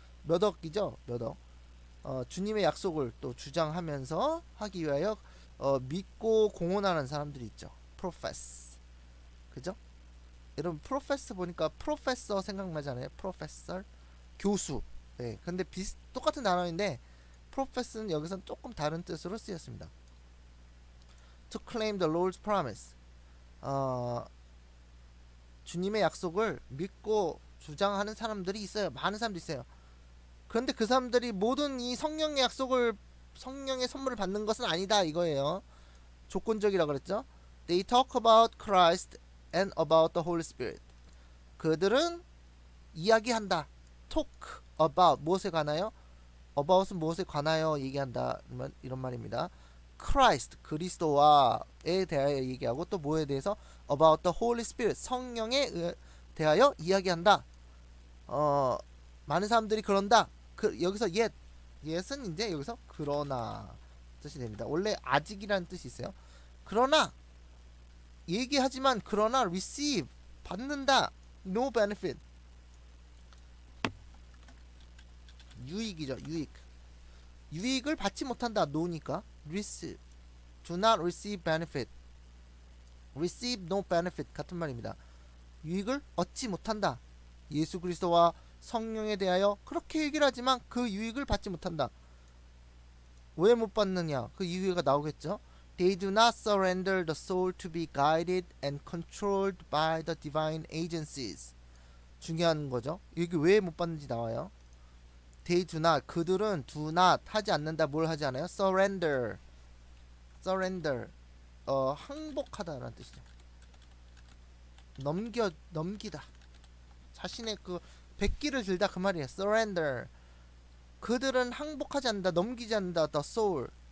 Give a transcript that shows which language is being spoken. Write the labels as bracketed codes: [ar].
[ko] 몇 억이죠, 몇 억. 주님의 약속을 또 주장하면서 하기 위하여 믿고 공언하는 사람들이 있죠. profess. 그죠? 여러분 profess 보니까 프로페서 생각나잖아요. 프로페서, 교수. 네, 근데 똑같은 단어인데 profess는 여기서는 조금 다른 뜻으로 쓰였습니다. [en] to claim the Lord's promise. [ko] 주님의 약속을 믿고 주장하는 사람들이 있어요. 많은 사람들이 있어요. 그런데 그 사람들이 모든 이 성령의 선물을 받는 것은 아니다 이거예요. 조건적이라 그랬죠. [en] They talk about Christ and about the Holy Spirit. [ko] 그들은 이야기한다. [en] talk about [ko] 무엇에 관하여? about은 무엇에 관하여 얘기한다 이런 말입니다. Christ 그리스도와에 대하여 얘기하고 또 뭐에 대해서? [en] about the Holy Spirit [ko] 성령에 대하여 이야기한다. 많은 사람들이 그런다. 여기서 yet은 이제 여기서 그러나 뜻이 됩니다. 원래 아직이라는 뜻이 있어요. 그러나 얘기하지만 그러나 receive 받는다. [en] no benefit [ko] 유익이죠. 유익을 받지 못한다. [en] no니까 receive do not receive benefit receive no benefit [ko] 같은 말입니다. 유익을 얻지 못한다. 예수 그리스도와 성령에 대하여 그렇게 얘기를 하지만 그 유익을 받지 못한다. 왜 못 받느냐? 그 이유가 나오겠죠. [en] They do not surrender the soul to be guided and controlled by the divine agencies. [ko] 중요한 거죠. 이게 왜 못 받는지 나와요. [en] They do not, [ko] 그들은 [en] do not [ko] 하지 않는다. 뭘 하지 않아요? surrender 항복하다라는 뜻이죠. 넘기다. 자신의 그 백기를 들다 그 말이에요. [en] surrender. [ko] 그들은 항복하지 않는다. 넘기지 않는다. [en] the soul.